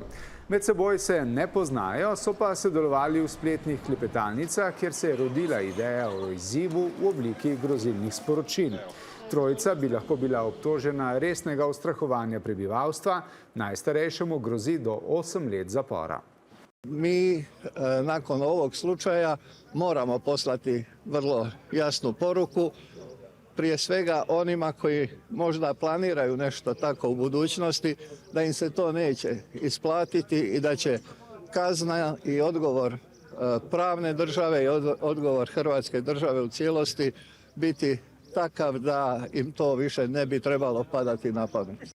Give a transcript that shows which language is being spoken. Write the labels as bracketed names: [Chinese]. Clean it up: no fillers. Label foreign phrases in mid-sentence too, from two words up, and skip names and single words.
[Slovenian] Med seboj se ne poznajo, so pa sodelovali v spletnih klepetalnicah, kjer se je rodila ideja o izzivu v obliki grozilnih sporočil. Trojica bi lahko bila obtožena resnega ustrahovanja prebivalstva, najstarejšemu grozi do 8 let zapora. [Croatian] Mi nakon ovog slučaja moramo poslati vrlo jasnu poruku, prije svega onima koji možda planiraju nešto tako u budućnosti, da im se to neće isplatiti i da će kazna i odgovor pravne države i odgovor Hrvatske države u cijelosti biti takav da im to više ne bi trebalo padati na pamet.